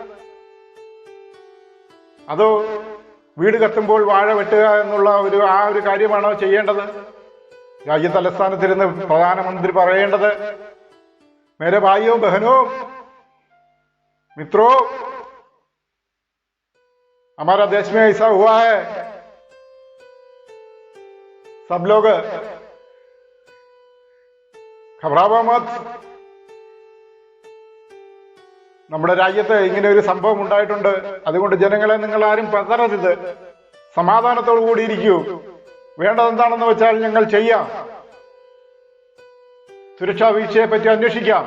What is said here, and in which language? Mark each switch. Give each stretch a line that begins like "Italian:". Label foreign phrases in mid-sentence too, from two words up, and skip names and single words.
Malayalam: അതോ വീട് കത്തുമ്പോൾ വാഴ വെട്ടുക എന്നുള്ള ആ ഒരു കാര്യമാണോ ചെയ്യേണ്ടത്? രാജ്യ തലസ്ഥാനത്തിരുന്ന് പ്രധാനമന്ത്രി പറയേണ്ടത്
Hindi: मेरे भाइयो बहनो मित्रो हमारा देश में ऐसा हुआ है, सब लोग घबरावा मत.
Malayalam: നമ്മുടെ രാജ്യത്ത് ഇങ്ങനെ ഒരു സംഭവം ഉണ്ടായിട്ടുണ്ട്. അതുകൊണ്ട് ജനങ്ങളെ നിങ്ങൾ ആരും പതറരുത്, സമാധാനത്തോടു കൂടി ഇരിക്കൂ. വേണ്ടതെന്താണെന്ന് വെച്ചാൽ ഞങ്ങൾ ചെയ്യാം. സുരക്ഷാ വീഴ്ചയെ പറ്റി അന്വേഷിക്കാം.